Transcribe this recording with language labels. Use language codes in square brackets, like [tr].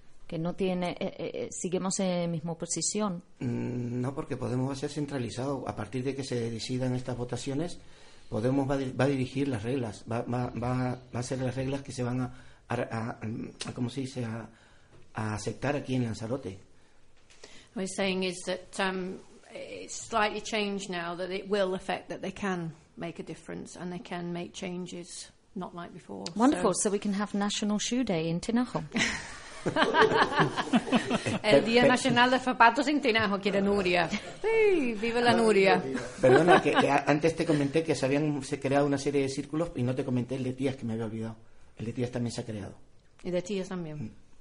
[es] Que no tiene, seguimos en la misma posición. No, porque Podemos va a ser centralizado. A partir de que se decidan estas votaciones, Podemos va a dirigir las reglas. Va a ser las reglas que se van a ¿cómo se dice? A aceptar aquí en Lanzarote. [en] What we're saying is that it's slightly changed now, that it will affect, that they can make a difference and they can make changes, not like before. Wonderful, so we can have National Shoe Day in Tinajo. [es] El Día Nacional de Zapatos en Tinajo, quiere Nuria. Sí, vive la Nuria. Perdona, que antes te comenté que se habían creado una serie de círculos y no te comenté el de Tías, que me había olvidado. El de Tías también se ha creado. Y de Tías también.